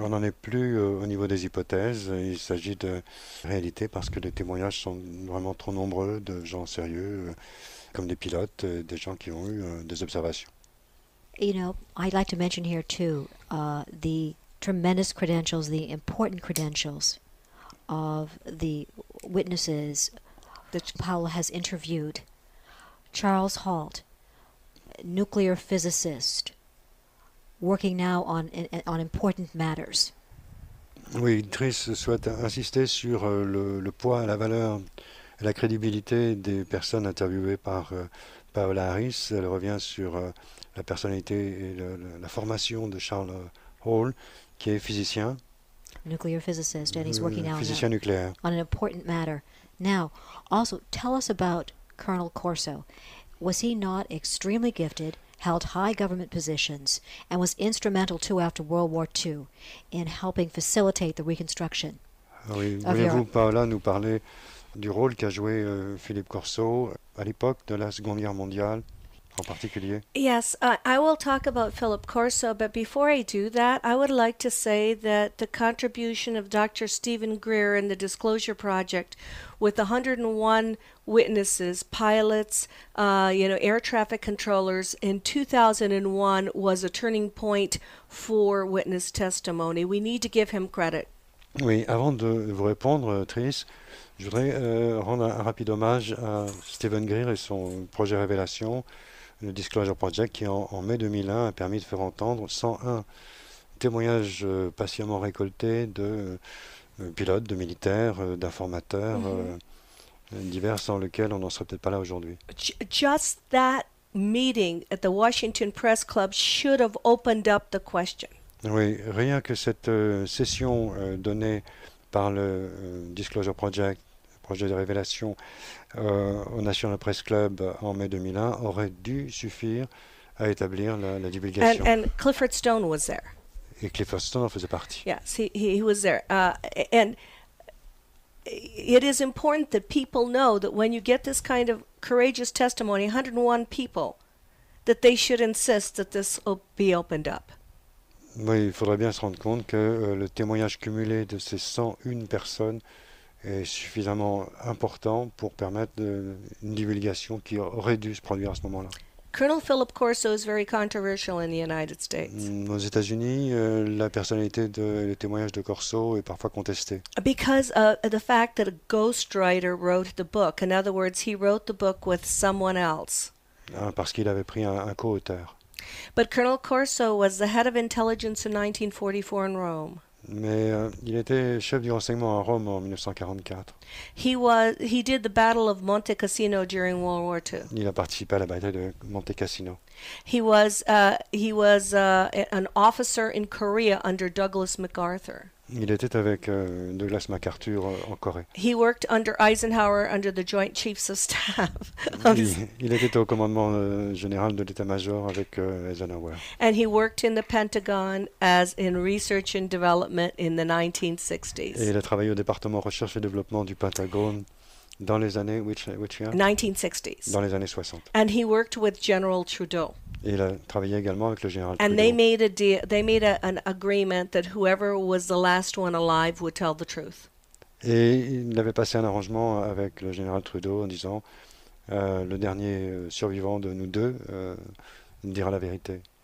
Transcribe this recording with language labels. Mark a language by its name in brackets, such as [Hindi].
[French] On n'en est plus au niveau des hypothèses. Il s'agit de réalité parce que les témoignages sont vraiment trop nombreux de gens sérieux, comme des pilotes, des gens qui ont eu des observations. [English] You know, I'd like to mention here too the tremendous credentials, the important credentials of the witnesses that Paula has interviewed. Charles Halt, nuclear physicist, working now on important matters. [French] Oui, Trish souhaite insister sur le poids, la valeur, la crédibilité des personnes interviewées par Paola Harris. Elle revient sur la personnalité et la formation de Charles Hall, qui est physicien, [English] Nuclear physicist, and he's working now [French] physicien nucléaire. [English] on an important matter. Now, also, tell us about Colonel Corso. Was he not extremely gifted, held high government positions, and was instrumental too after World War II in helping facilitate the reconstruction? [French] Oui, [English] of [French] voulez-vous, [English] Europe? [French] Paola, nous parler du rôle qu'a joué Philippe Corso à l'époque de la Seconde Guerre mondiale en particulier? [English] Yes, I will talk about Philip Corso, but before I do that, I would like to say that the contribution of Dr. Stephen Greer in the Disclosure Project with 101 witnesses, pilots, air traffic controllers in 2001 was a turning point for witness testimony. We need to give him credit. [French] Oui, avant de vous répondre, Tris, je voudrais rendre un rapide hommage à Stephen Greer et son projet Révélation, le Disclosure Project, qui en mai 2001 a permis de faire entendre 101 témoignages patiemment récoltés de pilotes, de militaires, d'informateurs divers, sans lesquels on n'en serait peut-être pas là aujourd'hui. [English] Just that meeting at the Washington Press Club should have opened up the question. [French] Oui, rien que cette session donnée par le Disclosure Project, projet de révélation, au National Press Club en mai 2001 aurait dû suffire à établir la divulgation. [English] And Clifford Stone was there. [French] Et Clifford Stone en faisait partie. [English] Yes, he was there. And it is important that people know that when you get this kind of courageous testimony, 101 people, that they should insist that this be opened up. [French] Oui, il faudrait bien se rendre compte que le témoignage cumulé de ces 101 personnes est suffisamment important pour permettre une divulgation qui aurait dû se produire à ce moment-là. [English] Colonel Philip Corso is very controversial in the United States. [French] Aux États-Unis, la personnalité le témoignage de Corso est parfois contestée. [English] Because of the fact that a ghostwriter wrote the book. In other words, he wrote the book with someone else. [French] Parce qu'il avait pris un co-auteur. [English] But Colonel Corso was the head of intelligence in 1944 in Rome. [French] Mais il était chef du renseignement à Rome en 1944. [English] He did the Battle of Monte Cassino during World War II. [French] Il a participé à la bataille de Monte Cassino. [English] He was an officer in Korea under Douglas MacArthur. [French] Il était avec Douglas MacArthur en Corée. [English] He worked under Eisenhower under the Joint Chiefs of Staff. [French] Il était au commandement général de l'état-major avec Eisenhower. [English] And he worked in the Pentagon as in research and development in the 1960s. [French] Et il a travaillé au département recherche et développement du Pentagone dans les années [English] which year? 1960s. [French] Dans les années 60. [English] And he worked with General Trudeau. [French] Et il a travaillé également avec le général [English] And [French] Trudeau. [English] they made an agreement that whoever was the last one alive would tell the truth. [French] Et il avait passé un arrangement avec le général Trudeau en disant le dernier survivant de nous deux dira la vérité.